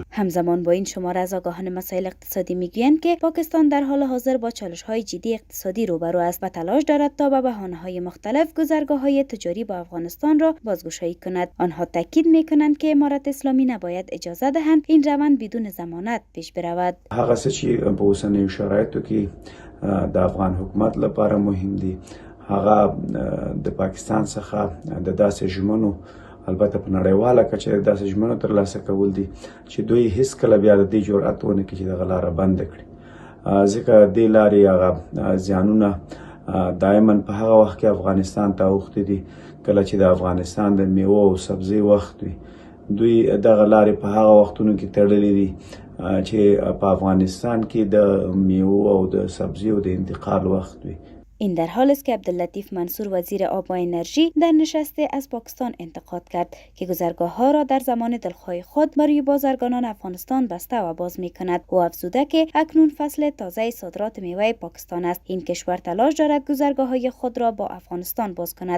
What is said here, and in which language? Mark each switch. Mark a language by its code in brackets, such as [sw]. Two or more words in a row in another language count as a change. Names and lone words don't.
[fa] همزمان با این شماره از آگاهان مسائل اقتصادی میگویند که پاکستان در حال حاضر با چالش‌های جدی اقتصادی روبرو است و تلاش دارد تا به بهانه‌های مختلف گذرگاه‌های تجاری با افغانستان را بازگشایی کند. آنها تاکید میکنند که امارت اسلامی نباید اجازه دهند این روند بدون ضمانت پیش برود. [ps] هغه څه چې په اوسنیو شرایطو کې د افغان حکومت لپاره مهم دي هغه د پاکستان څخه د داسې ژمنو البته په نړیواله کچه د داسې ژمنو ترلاسه کول دي چې دوی هیڅ کله بیا د دې جرأت ونه کړي چې دغه لاره بنده کړي. ځکه دې لارې هغه زیانونه دائما په هغه وخت کې افغانستان ته اوښتي دي کله چې د افغانستان د میوه او سبزي وخت وي. دوی دغه لارې په هغه وختونو کې تړلې دي چې په افغانستان کې د میوه او د سبزیو د انتقال وخت وي. [fa] این در حال است که عبداللطیف منصور وزیر آب و انرژی در نشست از پاکستان انتقاد کرد که گذرگاه ها را در زمان دلخواه خود برای بازرگانان افغانستان بسته و باز می کند. او افزوده که اکنون فصل تازه صادرات میوه پاکستان است. این کشور تلاش دارد گذرگاه های خود را با افغانستان باز کند.